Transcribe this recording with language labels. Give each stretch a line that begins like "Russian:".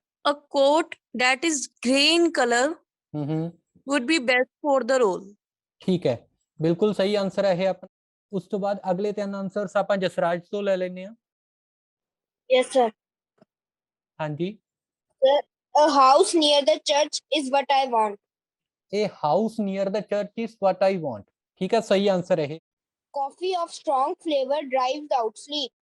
English: A coat that is grey in color would be best for the role.
Hindi: ठीक है, बिल्कुल सही answer है अपना।
Punjabi: उस तो बाद अगले 3 आंसर्स ਆਪਾਂ ਜਸਰਾਜ ਤੋਂ ਲੈ ਲੈਨੇ ਆ।
English: Yes sir.
Punjabi: ਹਾਂਜੀ
English: Sir, a house near the church is what I want. A house near the church is what I want।
Hindi: ठीक है, सही आंसर है।
English: Coffee of strong flavor drives out sleep.